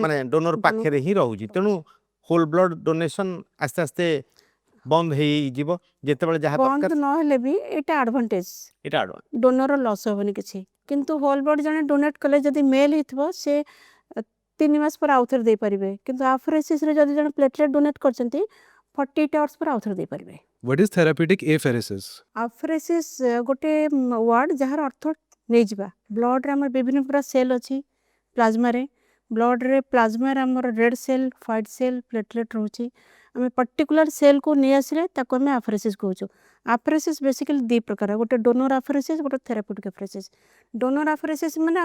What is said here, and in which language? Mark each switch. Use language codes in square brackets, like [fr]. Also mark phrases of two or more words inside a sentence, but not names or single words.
[or] ମାନେ ଡୋନର ପାଖରେ ହିଁ ରହୁଛି ତେଣୁ [en] whole blood donation [or] ଆସ୍ତେ ଆସ୍ତେ ବନ୍ଦ ହେଇଯିବ ଯେତେବେଳେ ଯାହା ବନ୍ଦ ଦରକାର ନହେଲେ ବି ଏଇଟା ଆଡଭାଣ୍ଟେଜ ଏଇଟା ଆଡ଼ଭାନ୍ସ ଡୋନର ଲସ୍ ହେବନି କିଛି କିନ୍ତୁ [en] whole blood [or] ଜଣେ ଡୋନେଟ୍ କଲେ ଯଦି ମେଲ୍ ହେଇଥିବ ସେ 3 ମାସ ପରେ ଆଉଥରେ ଦେଇପାରିବେ କିନ୍ତୁ ଆଫେରେସିସ୍ରେ ଯଦି ଜଣେ ପ୍ଲେଟଲେଟ୍ ଡୋନେଟ୍ କରିଛନ୍ତି 48 hours ପରେ ଆଉଥରେ ଦେଇପାରିବେ [en] What is therapeutic apheresis? [or] ଆଫେରେସିସ୍ ଗୋଟେ ୱାର୍ଡ଼ ଯାହାର ଅର୍ଥ ନେଇଯିବା ବ୍ଲଡ଼ରେ ଆମର ବିଭିନ୍ନ ପ୍ରକାର ସେଲ୍ ଅଛି ପ୍ଲାଜମାରେ ବ୍ଲଡ଼ରେ ପ୍ଲାଜମାରେ ଆମର [en] red cell white cell platelet [or] ରହୁଛି ଆମେ ପର୍ଟିକୁଲାର ସେଲ୍କୁ ନେଇ ଆସିଲେ ତାକୁ ଆମେ ଆଫେରେସିସ୍ କହୁଛୁ ଆଫେରେସିସ୍ ବେସିକାଲି 2 ପ୍ରକାର ଗୋଟେ [en] donor apheresis [or] ଗୋଟେ [en] therapeutic apheresis donor apheresis [or] ମାନେ